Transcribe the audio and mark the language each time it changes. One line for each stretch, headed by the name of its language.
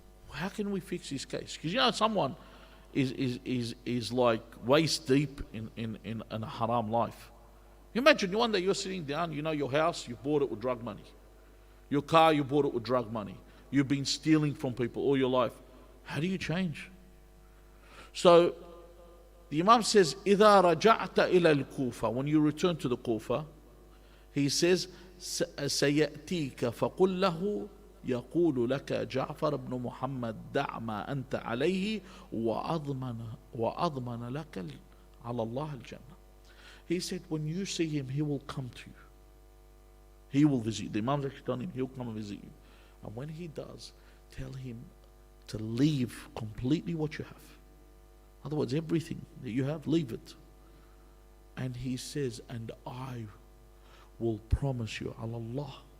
English: How can we fix his case? Because someone is like waist deep in a haram life. Imagine one day you're sitting down, your house, you bought it with drug money. Your car, you bought it with drug money. You've been stealing from people all your life. How do you change? So the Imam says,
Arabic: إِذَا رَجَعْتَ إِلَى الْكُوفَةِ.
English: When you return to the Kufa, he says,
Arabic: سَيَأْتِيكَ فَقُلْ لَهُ يقول لك جعفر بن محمد دع ما أنت عليه وأضمن لك على الله الجنة.
English: He said, when you see him, he will come to you. He will visit you. The Imam's actually telling him, he'll come and visit you. And when he does, tell him to leave completely what you have. In other words, everything that you have, leave it. And he says, and I will promise you, Allah.